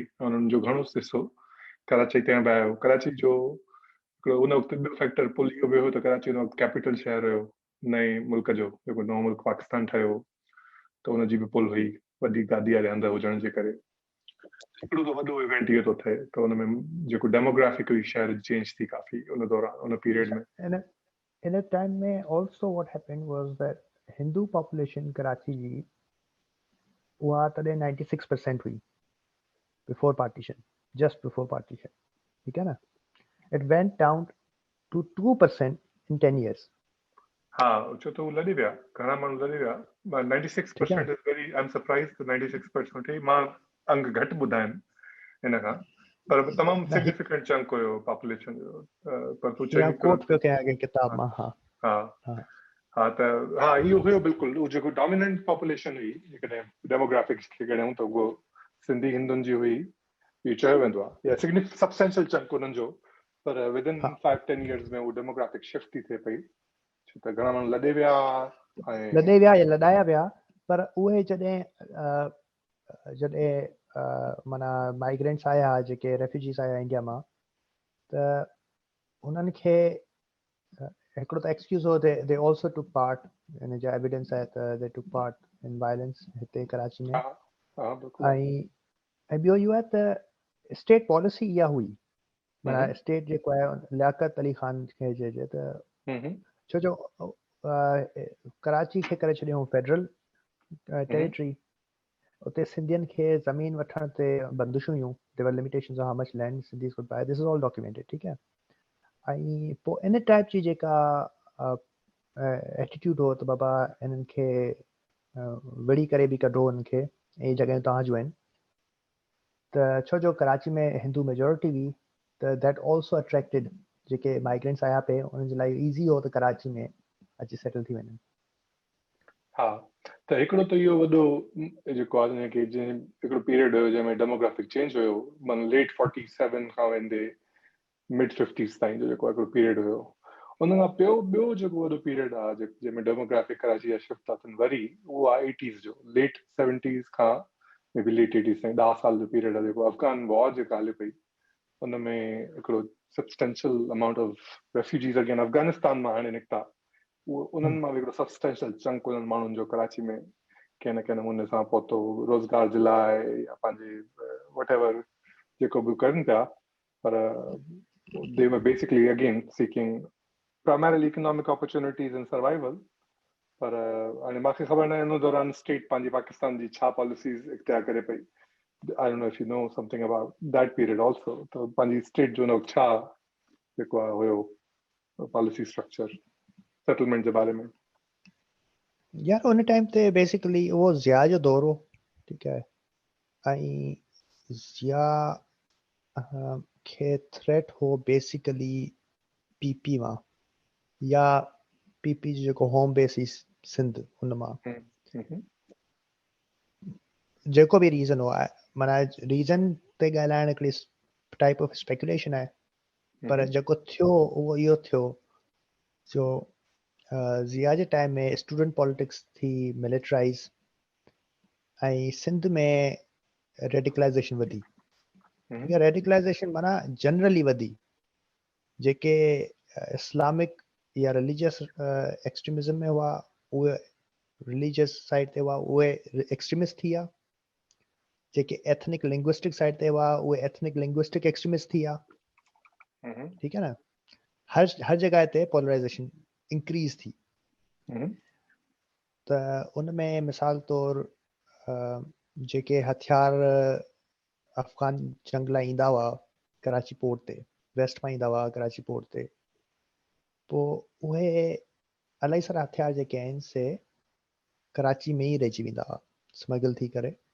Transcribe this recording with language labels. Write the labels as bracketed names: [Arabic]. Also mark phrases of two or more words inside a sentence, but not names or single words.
[Sindhi] उन्हनि जो घणो हिसो कराची ताईं बि आयो. कराची जो हिकिड़ो उन वक़्तु ॿियो [English] factor pull [Sindhi] इहो बि हुयो त कराची उन वक़्तु कैपिटल शहर हुयो नए मुल्क जो. जेको नओं मुल्क पाकिस्तान ठहियो त उनजी बि पुल हुई वॾी गादी वारे हंधि हुजण जे करे. हिकिड़ो त वॾो इवेंट इहो थो थिए त हुन में जेको डेमोग्राफिक हुई शहर जी चेंज थी काफ़ी उन दौरान उन पीरियड में. [English] In a time में also what happened was that Hindu population [Sindhi] कराची जी उहा तॾहिं 96% हुई [English] before partition, just before partition. [Urdu] ठीक है ना. [English] It went down to 2% in 10 years. [Sindhi] हा, छो त हू लॾे विया, घणा माण्हू लॾे विया. [English] 96% is very, I'm surprised that 96% हुई. [Sindhi] मां अंग घटि ॿुधा आहिनि हिन खां, पर तमामु [English] significant chunk [Sindhi] हुयो पॉपुलेशन जो. पर तूं चई कोट पियो कयां अॻे किताब मां. हा हा हा त हा इहो हुयो बिल्कुलु. उहो जेको [English] dominant population [Sindhi] हुई जेकॾहिं डेमोग्राफिक्स खे कढूं त उहो सिंधी हिंदुनि जी हुई, इहो चयो वेंदो आहे. या [English] substantial chunk [Sindhi] उन्हनि जो. पर [English] within 5-10 years [Sindhi] में उहो [English] demographic shift [Sindhi] थी थिए पई, छो त घणा माण्हू लॾे विया या लॾाया विया. पर उहे जॾहिं माना माइग्रेंट्स आया, जेके रेफ्यूजीस आया इंडिया मां, त उन्हनि खे हिकिड़ो त एक्सक्यूज़ हो [English] they also took part. [Sindhi] हिन जा एविडेंस आहे त [English] they took part in violence [Sindhi] हिते कराची में. ऐं ॿियो इहो आहे त [English] state policy [Sindhi] इहा हुई, माना स्टेट जेको आहे लियाकत अली ख़ान खे चइजे त, छो जो कराची खे करे छॾियऊं [English] federal territory. [Sindhi] उते सिंधियुनि खे ज़मीन वठण ते बंदिशूं हुयूं. [English] there were limitations of how much land Sindhis could buy. this is all documented. [Sindhi] ठीकु आहे. ऐं पोइ इन टाइप जी जेका एटीट्यूड हो त बाबा इन्हनि खे विड़ी करे बि कढो, हिननि खे इहे जॻहियूं तव्हां जूं आहिनि. त छो जो कराची में हिंदू मेजोरिटी हुई त [English] that also attracted [Sindhi] जेके माइग्रेंट्स आया पिए, उन्हनि जे लाइ ईज़ी हो त कराची में अची सेटल थी वञनि. हा, त हिकिड़ो त इहो वॾो जेको आहे कि हिकिड़ो पीरियड हुयो जंहिंमें [English] demographic change [Sindhi] हुयो, माना लेट 47 खां वेंदे मिड 50s ताईं जो जेको हिकिड़ो पीरियड हुयो. उन खां ॿियो जेको वॾो पीरियड आहे जंहिंमें डेमोग्राफिक कराची जा शिफ्ट था थियनि वरी, उहो आहे 80s जो. लेट 70s खां [English] maybe late 80s [Sindhi] ताईं 10 साल जो पीरियड आहे जेको [English] Afghan war [Sindhi] जेका हले पई. उन में हिकिड़ो [English] substantial amount of refugees again [Sindhi] अफगानिस्तान मां हाणे निकिता. उहो उन्हनि मां हिकिड़ो [English] substantial chunk [Sindhi] उन्हनि माण्हुनि जो कराची में कंहिं न कंहिं नमूने सां पहुतो रोज़गार जे लाइ या पंहिंजे वट एवर जेको बि कनि पिया. [English] पर they were basically again seeking primarily economic opportunities and survival. [Sindhi] पर हाणे मूंखे ख़बर न आहे उन दौरान स्टेट पंहिंजी पाकिस्तान जी छा पॉलिसीज़ इख्तियार करे पई. [English] I don't know if you know something about that period also. [Sindhi] तो पंहिंजी स्टेट जो न छा जेको आहे हुयो [English] policy structure settlement [Sindhi] जे बारे में। यार उन टाइम ते बेसिकली वो ज़िया जो दौर हो, ठीकु आहे, ऐं ज़िया खे थ्रेट हो बेसिकली पीपी मां या पीपी जो जेको [English] home base [Sindhi] हुई सिंध हुन मां, जेको बि रीज़न हो, माना रीज़न ते ॻाल्हाइण हिकिड़ी [English] type of speculation [Sindhi] आहे, पर जेको थियो उहो इहो थियो जो ज़िया जे टाइम में [English] student politics [Sindhi] थी मिलिटराइज़ ऐं सिंध में रेडिकलाइज़ेशन वधी। ठीक आहे, रेडिकलाइज़ेशन माना जनरली वधी, जेके इस्लामिक या [English] religious extremism [Sindhi] में हुआ उहे [English] religious side [Sindhi] ते हुआ उहे एक्सट्रीमिस्ट थी विया, जेके [English] ethnic linguistic side [Sindhi] ते हुआ उहे [English] ethnic linguistic extremist [Sindhi] थी विया। ठीकु आहे न, हर जॻह ते [English] polarization increase [Sindhi] थी। त उन में मिसाल तौर जेके हथियार अफ़गान जंग लाइ ईंदा हुआ कराची पोर्ट ते, वेस्ट मां ईंदा हुआ कराची पोर्ट ते, पोइ उहे इलाही सारा हथियार जेके आहिनि से कराची में ई रहिजी वेंदा हुआ स्मगल थी करे।